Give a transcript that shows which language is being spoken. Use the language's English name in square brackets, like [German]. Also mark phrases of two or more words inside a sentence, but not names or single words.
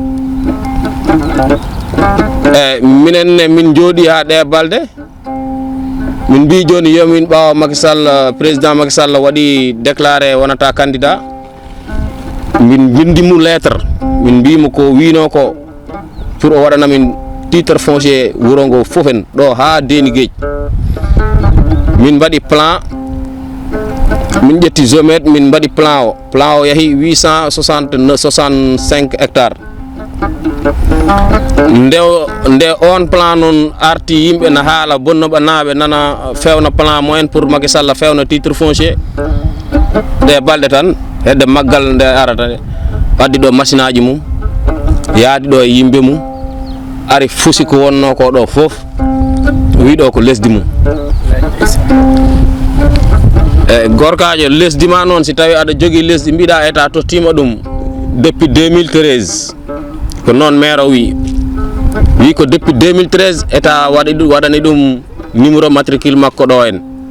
[Fula] minenne min jooɗi ha ɗe balde min mbi joni yomin ɓawa Macky Sall président Macky Sall waɗi déclaré wonata candidat min windimo lettre min mbimo ko wino ko pour o waɗana min [French] titre foncier [Fula] wuro ngo fofen ɗo ha Deni Gueji min mbaɗi plan min ƴetti géomètre min mbaɗi plan o yahi 865 hectares nde on plan noon arti yimɓe na haala bonnoɓe naaɓe nana fewna [French] plan moyen pour [Fula] Macky Sall fewna [French] titre foncier [Fula] ɗe balɗe tan hedde maggal nde arata waddi ɗo machine aji mum yaadi ɗo e yimɓe mum ari fusi ko wonno ko ɗo fof wi ɗo ko lesdi mum e gorkajo lesdi ma noon si tawi aɗa jogui lesdi mbiɗa état tottima ɗum depuis 2013 ko noon maire o wi ko depuis 2013 état waɗani ɗum [French] numéro matricule [Fula] makko ɗo en